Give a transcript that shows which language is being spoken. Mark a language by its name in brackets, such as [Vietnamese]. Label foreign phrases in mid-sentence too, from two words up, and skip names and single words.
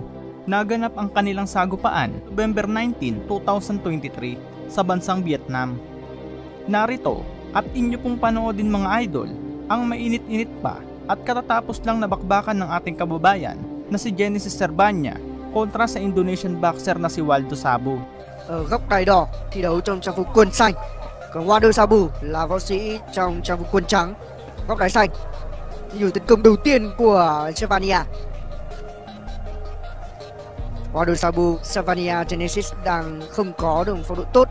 [Filipino] Naganap ang kanilang sagupaan November 19, 2023 sa bansang Vietnam. Narito at inyo pong panoodin mga idol ang mainit-init pa at katatapos lang na bakbakan ng ating kababayan na si Genesis Serbania kontra sa [English] Indonesian boxer [Filipino] na si Waldo Sabu. [Vietnamese] Ở góc đài đỏ thi đấu trong trang phục quân xanh, còn Waldo Sabu là võ sĩ trong trang phục quân trắng. Góc đài xanh, nhiều tấn công đầu tiên của Serbania. Waldo Sabu, Serbania Genesis đang không có được phong độ tốt.